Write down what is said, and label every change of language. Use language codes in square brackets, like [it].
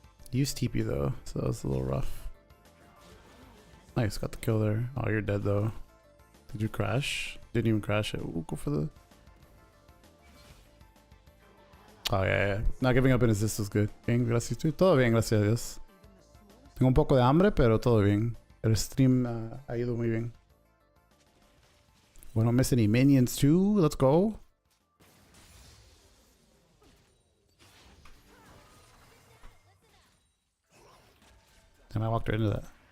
[en] Used TP though, so that was a little rough. Nice, got the kill there. Oh, you're dead though. Did you crash? Didn't even crash it. Ooh, go for the... Oh, yeah. Not giving up in assist was good. [es] Bien, gracias. Todo bien, gracias a Dios. Tengo un poco de hambre, pero todo bien. El stream ha ido muy bien. [en] We don't miss any minions too. Let's go. And I walked right into that.